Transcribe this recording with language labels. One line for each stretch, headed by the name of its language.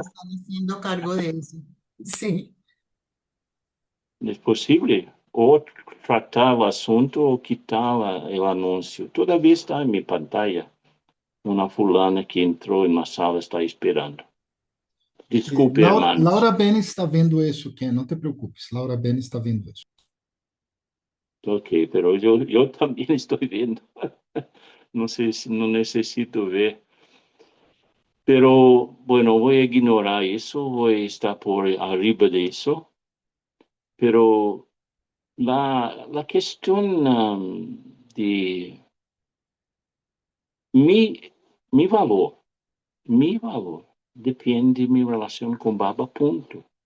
Spanish: están haciendo cargo de eso. Sí. ¿Es posible? O tratar el asunto o quitar el anuncio. Todavía está en mi pantalla. Una fulana que entrou en la sala está esperando.
Portuguese: Desculpe, hermanos. Laura Ben está vendo isso, Ken, não te preocupes. Laura Ben está vendo isso.
Spanish: Ok, pero yo también estoy viendo. No sé si no necesito ver. Pero bueno, voy a ignorar eso, voy a estar por arriba de eso. Pero la cuestión de mi valor, depende de mi relación con Baba, punto.